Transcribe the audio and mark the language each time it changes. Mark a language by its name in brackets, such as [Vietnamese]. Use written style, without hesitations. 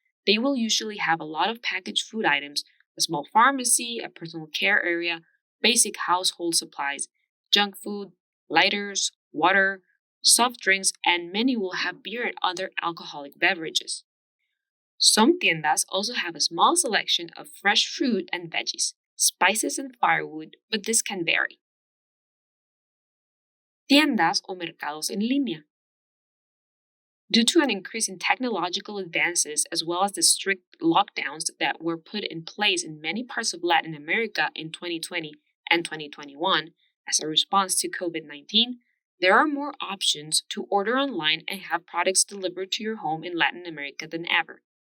[English] They will usually have a lot of packaged food items, a small pharmacy, a personal care area, basic household supplies, junk food, lighters, water, soft drinks, and many will have beer and other alcoholic beverages. Some tiendas also have a small selection of fresh fruit and veggies, spices and firewood, but this can vary. [Spanish] Tiendas o mercados en línea. [English] Due to an increase in technological advances as well as the strict lockdowns that were put in place in many parts of Latin America in 2020 and 2021 as a response to COVID-19, there are more options to order online and have products delivered to your home in Latin America than ever.